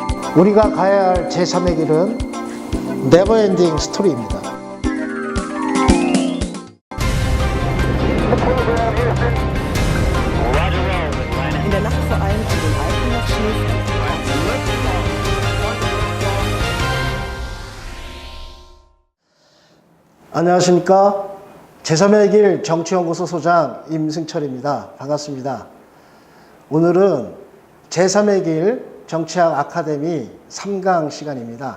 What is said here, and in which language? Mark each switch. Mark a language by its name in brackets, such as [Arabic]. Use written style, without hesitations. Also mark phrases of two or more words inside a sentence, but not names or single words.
[Korean] 우리가 가야 할 제3의 길은 네버엔딩 스토리입니다. [German] In der Nacht vor allem an den Alpen noch Schnee fällt. [Korean] 안녕하십니까. 제3의 길 정치연구소 소장 임승철입니다. 반갑습니다. 오늘은 제3의 길 정치학 아카데미 3강 시간입니다.